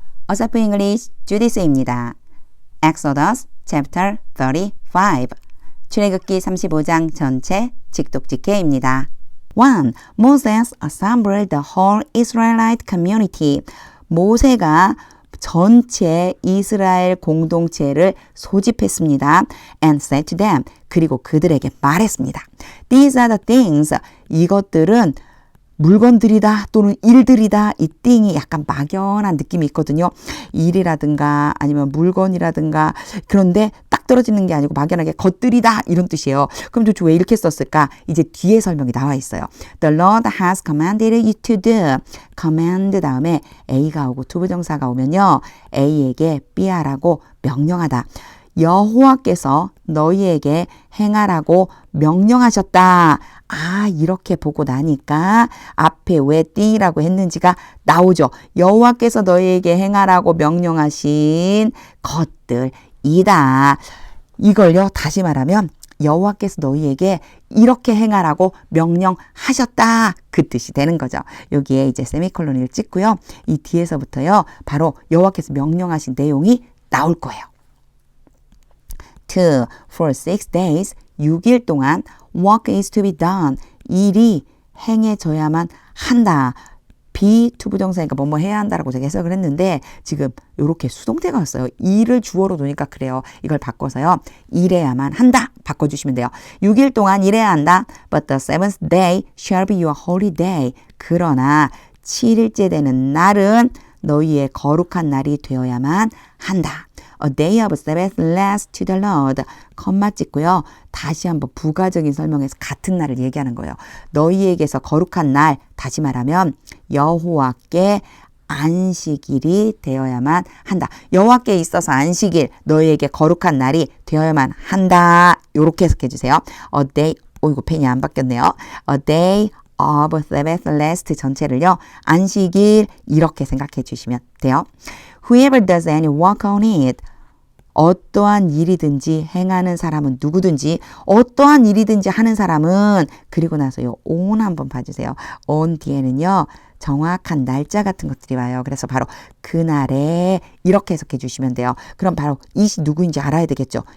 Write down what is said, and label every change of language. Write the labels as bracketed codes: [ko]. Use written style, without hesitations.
[ko] 어서프 잉글리시 주디스입니다. Exodus chapter 35 출애굽기 35장 전체 직독직해입니다. 1. [en] Moses assembled the whole Israelite community. [ko] 모세가 전체 이스라엘 공동체를 소집했습니다. [en] And said to them. [ko] 그리고 그들에게 말했습니다. [en] These are the things. [ko] 이것들은 물건들이다 또는 일들이다. 이 thing이 약간 막연한 느낌이 있거든요. 일이라든가 아니면 물건이라든가 그런데 딱 떨어지는 게 아니고 막연하게 것들이다 이런 뜻이에요. 그럼 도대체 왜 이렇게 썼을까? 이제 뒤에 설명이 나와 있어요. [en] The Lord has commanded you to do. [ko] command 다음에 A가 오고 투부정사가 오면요. A에게 B하라고 명령하다. 여호와께서 너희에게 행하라고 명령하셨다. 아, 이렇게 보고 나니까 앞에 왜 띵이라고 했는지가 나오죠. 여호와께서 너희에게 행하라고 명령하신 것들이다. 이걸요, 다시 말하면 여호와께서 너희에게 이렇게 행하라고 명령하셨다. 그 뜻이 되는 거죠. 여기에 이제 세미콜론을 찍고요. 이 뒤에서부터요, 바로 여호와께서 명령하신 내용이 나올 거예요. 2. [en] For 6 days, [ko] 6일 동안 [en] work is to be done. [ko] 일이 행해져야만 한다. be 투부정사니까 뭐뭐 해야 한다라고 제가 해석을 했는데 지금 이렇게 수동태가 왔어요. 일을 주어로 놓으니까 그래요. 이걸 바꿔서요. 일해야만 한다. 바꿔주시면 돼요. 6일 동안 일해야 한다. [en] But the seventh day shall be your holy day. [ko] 그러나 7일째 되는 날은 너희의 거룩한 날이 되어야만 한다. [en] A day of Sabbath rest to the Lord. [ko] 컴마 찍고요. 다시 한번 부가적인 설명에서 같은 날을 얘기하는 거예요. 너희에게서 거룩한 날, 다시 말하면 여호와께 안식일이 되어야만 한다. 여호와께 있어서 안식일, 너희에게 거룩한 날이 되어야만 한다. 요렇게 해석해 주세요. [en] A day, [ko] 이거 펜이 안 바뀌었네요. [en] A day of Sabbath rest [ko] 전체를요. 안식일 이렇게 생각해 주시면 돼요. [en] Whoever does any work on it. [ko] 어떠한 일이든지 행하는 사람은 누구든지 어떠한 일이든지 하는 사람은 그리고 나서요. on 한번 봐주세요. on 뒤에는요. 정확한 날짜 같은 것들이 와요. 그래서 바로 그날에 이렇게 해석해 주시면 돼요. 그럼 바로 it이 누구인지 알아야 되겠죠.